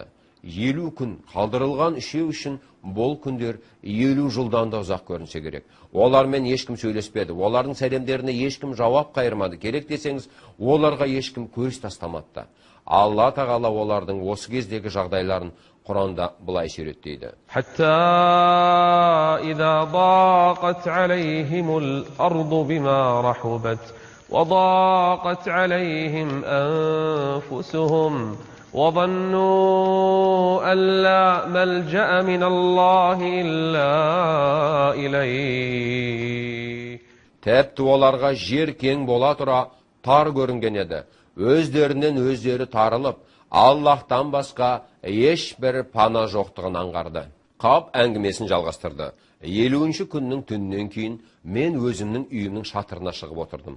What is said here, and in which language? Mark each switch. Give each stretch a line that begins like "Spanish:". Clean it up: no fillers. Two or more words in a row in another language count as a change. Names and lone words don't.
Kazakh: 50 күн қалдырылған үшеу үшін бұл күндер 50 жылдан да ұзақ көрінсе керек. Олармен ешкім сөйлеспеді. Олардың сәлемдеріне ешкім жауап қайырмады. Керек десеңіз, оларға ешкім көз тастамады. Алла тағала олардың осы кездегі жағдайларын Құранда былай суреттейді.
Arabic: حتى إذا ضاقت عليهم الأرض بما رحبت وضاقت عليهم أنفسهم وظنوا أن لا ملجأ من الله إلا إليه.
Kazakh: Тәпті оларға жер кең бола тұра тар көрінген еді. Өздерінен өздері тарылып, Аллахтан басқа ешбір пана жоқтығын аңғарды. Қап әңгімесін жалғастырды. 50-ші күннің түннен кейін мен өзімнің үйімнің шатырына шығып отырдым.